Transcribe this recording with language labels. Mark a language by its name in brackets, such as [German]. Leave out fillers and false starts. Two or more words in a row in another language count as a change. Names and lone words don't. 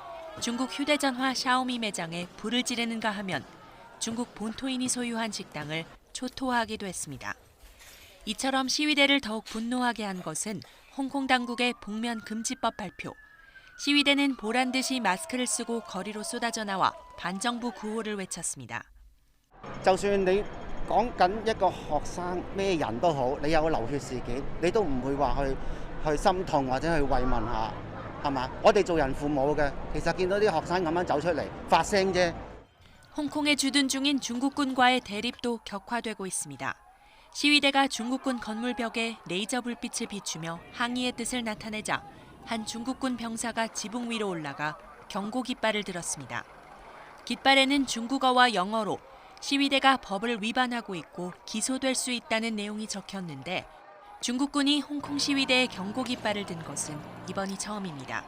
[Korean] 중국 휴대전화 샤오미 매장에 불을 지르는가 하면 중국 본토인이 소유한 식당을 초토화하기도 했습니다. 이처럼 시위대를 더욱 분노하게 한 것은 홍콩 당국의 복면 금지법 발표. 시위대는 보란듯이 마스크를 쓰고 거리로 쏟아져 나와 반정부 구호를 외쳤습니다. [Cantonese] 就算你講緊一個學生咩人都好，你有流血事件，你都唔會話去心痛或者去慰問下，係嘛？我哋做人父母嘅，其實見到啲學生咁樣走出嚟發聲啫。 [Korean] 홍콩에 주둔 중인 중국군과의 대립도 격화되고 있습니다. 시위대가 중국군 건물벽에 레이저 불빛을 비추며 항의의 뜻을 나타내자 한 중국군 병사가 지붕 위로 올라가 경고 깃발을 들었습니다. 깃발에는 중국어와 영어로 시위대가 법을 위반하고 있고 기소될 수 있다는 내용이 적혔는데 중국군이 홍콩 시위대에 경고 깃발을 든 것은 이번이 처음입니다.